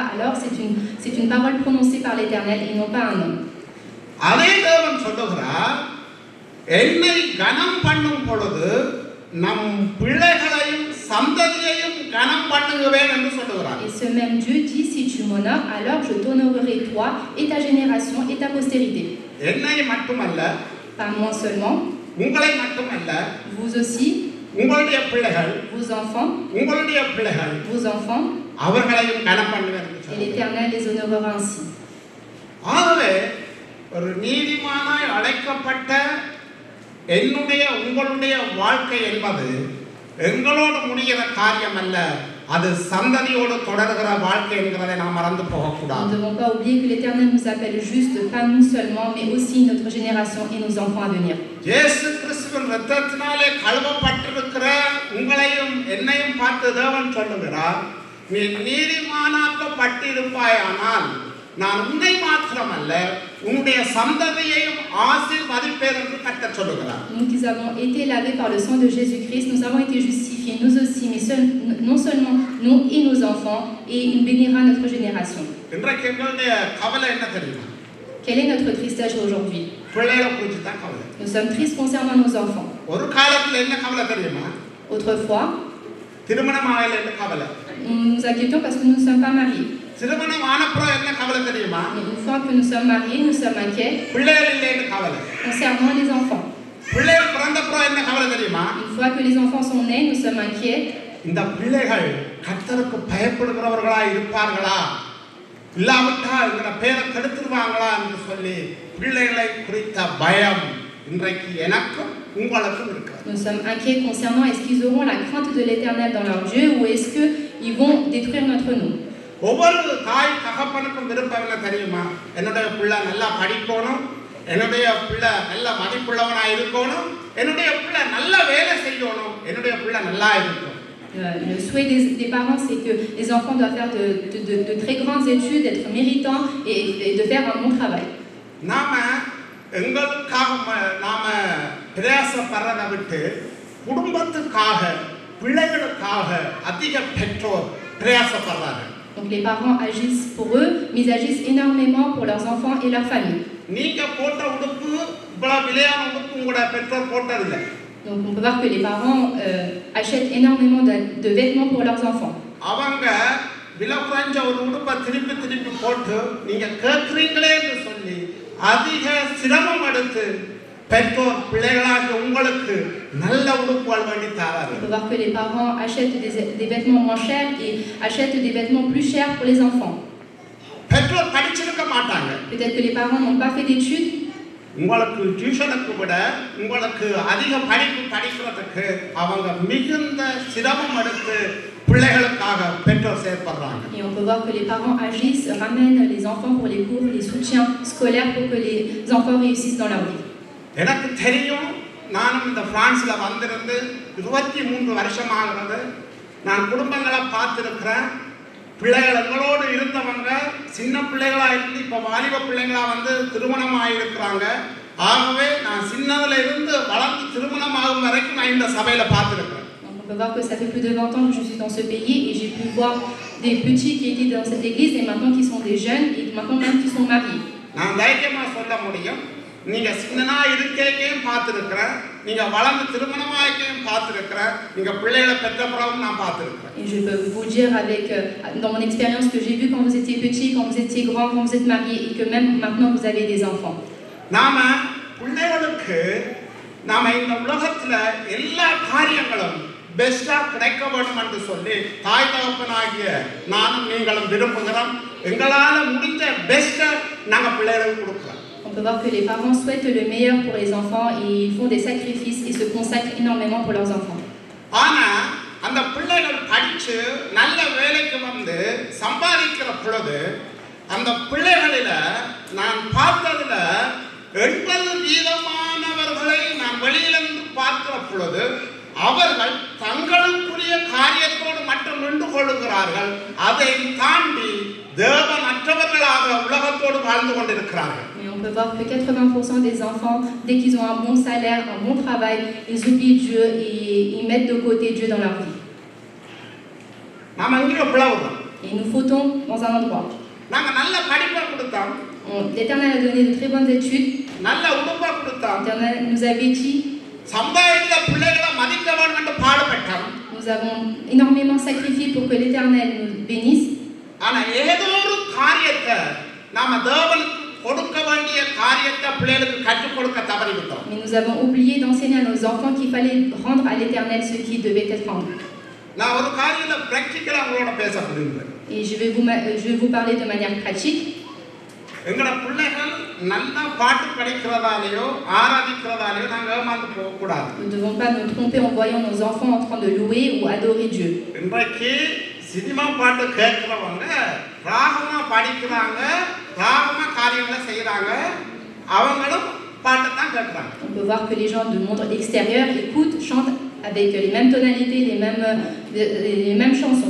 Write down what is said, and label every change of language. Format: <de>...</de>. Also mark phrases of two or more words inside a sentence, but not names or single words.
<fr>Alors c'est une parole prononcée par l'Éternel et non pas un homme.</fr> <ta>அதே தேவன் சொல்லுகிறார், என்னை கனம் பண்ணும் பொழுது நம் பிள்ளைகளையும் சந்ததியையும் கனம் பண்ணுவேன் என்று சொல்லுகிறார்.</ta> <fr>Et ce même Dieu dit, si tu m'honores, alors je t'honorerai toi et ta génération et ta postérité.</fr> <ta>என்னை மட்டுமல்ல,</ta> <fr>Pas moi seulement,</fr> <ta>உங்களை மட்டுமல்ல,</ta> <fr>vous aussi,</fr> <ta>உங்களுடைய பிள்ளைகள்,</ta> <fr>vos enfants,</fr> <ta>உங்களுடைய பிள்ளைகள்,</ta> <fr>vos enfants,</fr> <ta>அவர்களையும் கனம் பண்ணுவேன் என்று</ta> <fr>et</fr> <ta>சொல்லுகிறார்.</ta> <fr>l'Éternel les honorera ainsi.</fr> <ta>ஆகவே ஒரு நீதிமானாய் அழைக்கப்பட்ட என்னுடைய உங்களுடைய வாழ்க்கை என்பது எங்களோடு முடிகிற காரியம் அல்ல, அது சந்ததியோடு தொடர்கிற வாழ்க்கை என்கிறதை நாம் மறந்து</ta> <fr>Nous ne</fr> <ta>போகக்கூடாது.</ta> <fr>devons pas oublier que l'Éternel nous appelle juste, pas nous seulement, mais aussi notre génération et nos enfants à venir.</fr> <ta>இயேசு கிறிஸ்துவின் இரத்தத்தினாலே கழுவப்பட்டிருக்கிற உங்களையும் என்னையும் பார்த்து தேவன் சொல்லுகிறார், நீ நீதிமானாக்கப்பட்டிருப்பாயானால் நான் உன்னை மாத்திரமல்ல உன்னுடைய சந்ததியையும் ஆசீர்வதிப்பேன் என்று கர்த்தர் சொல்லுகிறார்.</ta> <fr>Nous qui avons été lavés par le sang de Jésus-Christ, nous avons été justifiés, nous aussi, mais non seulement nous et nos enfants, et il bénira notre génération.</fr> <ta>இன்றைக்கு எங்களுடைய கவலை என்ன தெரியுமா?</ta> <fr>Quelle est notre tristesse aujourd'hui?</fr> <ta>பிள்ளைகளை குறித்து தான் கவலை.</ta> <fr>Nous sommes tristes concernant nos enfants.</fr> <ta>ஒரு காலத்துல என்ன கவலை தெரியுமா?</ta> <fr>Autrefois,</fr> <ta>திருமணம் ஆகல என்ன கவலை?</ta> <fr>nous nous inquiétons parce que nous ne sommes pas mariés.</fr> <ta>திருமணம் ஆனப்புறம் என்ன கவலை தெரியுமா?</ta> <fr>Mais une fois que nous sommes mariés, nous sommes inquiets</fr> <ta>பிள்ளைகள் இல்லைன்னு கவலை.</ta> <fr>concernant les enfants.</fr> <ta>பிள்ளைகள் பிறந்தப்புறம் என்ன கவலை தெரியுமா?</ta> <fr>Une fois que les enfants sont nés, nous sommes inquiets.</fr> <ta>இந்த பிள்ளைகள் கர்த்தருக்கு பயப்படுகிறவர்களா இருப்பார்களா, இல்லாவிட்டால் இந்த பேரை கெடுத்துருவாங்களா என்று சொல்லி பிள்ளைகளை குறித்த பயம் இன்றைக்கு எனக்கும் உங்களுக்கும் இருக்கிறது.</ta> <fr>Nous sommes inquiets concernant est-ce qu'ils auront la crainte de l'Éternel dans leur Dieu ou est-ce qu'ils vont détruire notre nom.</fr> <ta>ஒவ்வொரு தாய் தகப்பனுக்கும் விருப்பம் என்ன தெரியுமா? என்னுடைய பிள்ளை நல்லா படிக்கணும், என்னுடைய பிள்ளை நல்ல மதிப்புள்ளவனாக இருக்கணும், என்னுடைய பிள்ளை நல்ல வேலை செய்யணும், என்னுடைய பிள்ளை நல்லா இருக்கும்.</ta> <fr>Le souhait des parents, c'est que les enfants doivent faire de très grandes études, être méritants et de faire un bon travail.</fr> <ta>நாம எங்களுக்காக நாம பிரயாசப்படுறதை விட்டு குடும்பத்துக்காக பிள்ளைகளுக்காக அதிக பெற்றோர் பிரயாசப்படுறாங்க.</ta> <fr>Donc les parents agissent pour eux, mais ils agissent énormément pour leurs enfants et leur famille.</fr> <ta>நீங்க போட்ட உடுப்பு இவ்வளவு விலையான உடுப்பு உங்களோட பெற்றோர் போட்டதில்லை.</ta> <fr>Donc on peut voir que les parents achètent énormément de vêtements pour leurs enfants.</fr> <ta>அவங்க விலை குறைஞ்ச ஒரு உடுப்பை திருப்பி திருப்பி போட்டு நீங்க கேட்குறீங்களே என்று சொல்லி அதிக சிரமம் எடுத்து பெற்றோர் பிள்ளைகளாக உங்களுக்கு நல்ல உடுப்புகள் வேண்டி தராரு.</ta> <fr>On peut voir que les parents achètent des vêtements moins chers et achètent des vêtements plus chers pour les enfants.</fr> <ta>பெற்றோர் படிச்சிருக்க மாட்டாங்க.</ta> <fr>Peut-être que les parents n'ont pas fait d'études.</fr> <ta>உங்களுக்கு டியூஷனுக்கு விட உங்களுக்கு அதிக படிப்பு படிக்கிறதுக்கு அவங்க மிகுந்த சிரமம் எடுத்து பிள்ளைகளுக்காக பெற்றோர் செயல்படுறாங்க.</ta> <fr>Et on peut voir que les parents agissent, ramènent les enfants pour les cours, les soutiens scolaires pour que les enfants réussissent dans leur vie.</fr> <ta>எனக்கு தெரியும், நானும் இந்த பிரான்ஸ்ல வந்திருந்து 23 வருஷம் ஆகிறது. நான் குடும்பங்களை பார்த்திருக்கிறேன். பிள்ளைகள் எங்களோடு இருந்தவங்க சின்ன பிள்ளைகளா இருந்து இப்போ வாலிப பிள்ளைங்களா வந்து திருமணமாக இருக்கிறாங்க. ஆகவே நான் சின்னதுல இருந்து வளர்ந்து திருமணமாகும் வரைக்கும் நான் இந்த சபையில பார்த்திருக்கிறேன்.</ta> <fr>On peut voir que ça fait plus de 20 ans que je suis dans ce pays et j'ai pu voir des petits qui étaient dans cette église et maintenant qui sont des jeunes et maintenant même qui sont mariés.</fr> <ta>நான் தைரியமா சொல்ல முடியும், நீங்க சின்னனா இருக்கேக்கையும் பார்த்திருக்கிறேன், நீங்க வளர்ந்து திருமணமாக்கையும் பார்த்திருக்கிறேன், நீங்க பிள்ளைகளை பெற்ற பிறகும் நான் பார்த்திருக்கிறேன்.</ta> <fr>Et je peux vous dire avec dans mon expérience que j'ai vu quand vous étiez petit, quand vous étiez grand, quand vous êtes marié et que même maintenant vous avez des enfants.</fr> <ta>நாம பிள்ளைகளுக்கு நாம இந்த உலகத்துல எல்லா காரியங்களும் பெஸ்டா கிடைக்க வேண்டும் என்று சொல்லி தாய் தகப்பனாகிய நானும் நீங்களும் விரும்புகிறோம். எங்களால முடிஞ்ச பெஸ்ட்டை நாங்க பிள்ளைகளுக்கு கொடுக்கிறோம்.</ta> <fr>On peut voir que les parents souhaitent le meilleur pour les enfants et ils font des sacrifices et se consacrent énormément pour leurs enfants.</fr> <ta>ஆனா அந்த பிள்ளைகள் படிச்சு நல்ல வேலைக்கு வந்து சம்பாதிக்கிற பொழுது அந்த பிள்ளைகளில நான் பார்த்ததுல 80% நான் வெளியிலிருந்து பார்க்கிற பொழுது அவர்கள் தங்களுக்குரிய காரியத்தோடு மட்டும் நின்று கொள்ளுகிறார்கள். அதை தாண்டி தேவனற்றவர்களாக உலகத்தோடு வாழ்ந்து கொண்டிருக்கிறார்கள்.</ta> <fr>Mais on peut voir que 80% des enfants, dès qu'ils ont un bon salaire, un bon travail, ils oublient Dieu et ils mettent de côté Dieu dans leur vie.</fr> <ta>நாம இங்கே பிளவுதான்.</ta> <fr>Et nous fautons dans un endroit.</fr> <ta>நாங்க நல்ல படிப்பை கொடுத்தோம்.</ta> <fr>L'Éternel a donné de très bonnes études.</fr> <ta>நல்ல உடுப்பை கொடுத்தோம்.</ta> <fr>L'Éternel nous a vêtis.</fr> <ta>சமுதாயத்துல பிள்ளைகளை மதிக்க வேண்டும் என்று பாடுபட்டோம்.</ta> <fr>Nous avons énormément sacrifié pour que l'Éternel nous bénisse.</fr> <ta>ஆனா ஏதோ ஒரு காரியத்தை நாம தேவனுக்கு கொடுக்க வேண்டிய காரியத்தை பிள்ளைகளுக்கு கற்றுக் கொடுக்க தவறிவிட்டோம்.</ta> <fr>Mais nous avons oublié d'enseigner à nos enfants qu'il fallait rendre à l'Éternel ce qui devait être rendu.</fr> <ta>நான் ஒரு காரியத்தை பிராக்டிகலா உங்களோட பேச விரும்புகிறேன்.</ta> <fr>Et je vais vous parler de manière pratique.</fr> <ta>எங்கட பிள்ளைகள் நல்லா பாட்டு படிக்கிறதாலேயோ ஆராதிக்கிறதாலேயோ நாங்க ஏமாந்து போக கூடாது.</ta> <fr>Nous ne devons pas nous tromper en voyant nos enfants en train de louer ou adorer Dieu.</fr> <ta>இன்றைக்கு சினிமா பாட்டு கேட்கிறவங்க ராகமா படிக்கிறாங்க, ராகமா காரியங்களை செய்யறாங்க, அவங்களும் பாட்டை தான் கேட்கிறாங்க.</ta> <fr>On peut voir que les gens du monde extérieur écoutent, chantent avec les mêmes tonalités, les mêmes chansons.</fr>